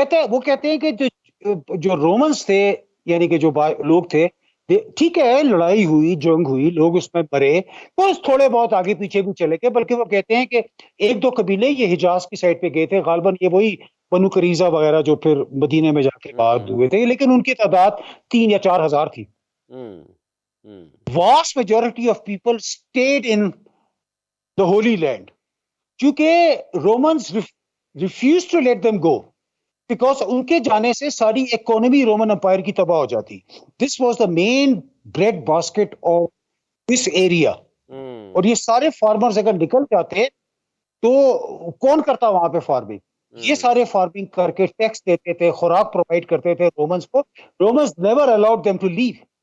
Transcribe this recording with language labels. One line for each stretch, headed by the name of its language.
Urdu: وہ کہتے ہیں کہ جو رومنس تھے یعنی کہ جو لوگ تھے, ٹھیک ہے لڑائی ہوئی, جنگ ہوئی, لوگ اس میں مرے, تو تھوڑے بہت آگے پیچھے بھی چلے گئے, بلکہ وہ کہتے ہیں کہ 1-2 قبیلے یہ حجاز کی سائڈ پہ گئے تھے, غالباً یہ وہی بنو قریظہ وغیرہ جو پھر مدینے میں جا کے بعد ہوئے تھے, لیکن ان کی تعداد 3 یا 4 ہزار تھی.
English: vast majority of people stayed in the Holy Land.
Urdu: چونکہ Romans
English: refused to let them go because
Urdu: ان کے جانے سے ساری اکانومی رومن امپائر کی تباہ ہو جاتی.
English: This was the main bread basket of this area.
Urdu: اور یہ سارے فارمرز اگر نکل جاتے تو کون کرتا وہاں پہ فارمنگ؟ یہ سارے فارمنگ کر کے ٹیکس دیتے تھے, خوراک پرووائڈ کرتے تھے رومنز کو.
English: Romans never allowed them to leave.